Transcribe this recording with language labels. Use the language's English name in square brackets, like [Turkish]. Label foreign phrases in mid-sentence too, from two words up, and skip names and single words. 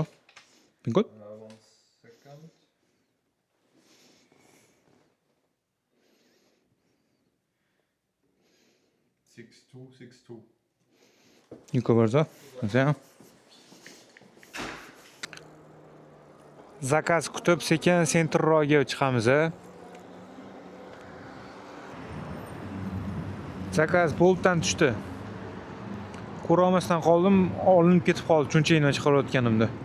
[English] Good? 1 second. Six two. [Polish] Dziękuję bardzo. Widzenia. [Uzbek] Zakaz kutib sekin sentrroqga chiqamiz. Zakaz Boltdan tushdi. Ko'rolmasdan qoldim, olinib ketib qoldi chunchayni chiqarayotganimda.